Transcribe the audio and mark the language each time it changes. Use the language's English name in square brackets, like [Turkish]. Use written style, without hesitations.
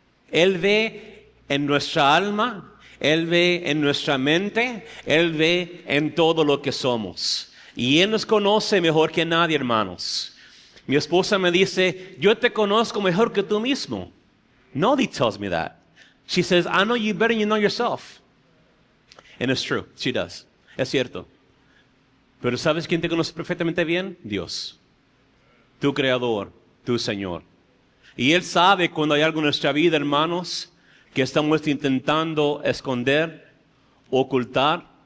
[Spanish] Él ve en nuestra alma, Él ve en nuestra mente, Él ve en todo lo que somos. Y Él nos conoce mejor que nadie, hermanos. Mi esposa me dice, yo te conozco mejor que tú mismo. [English] Nobody tells me that. She says, I know you better than you know yourself. And it's true, she does. Es cierto. [Spanish] Pero ¿sabes quién te conoce perfectamente bien? Dios. Tu Creador, tu Señor. Y Él sabe cuando hay algo en nuestra vida, hermanos, que estamos intentando esconder, ocultar.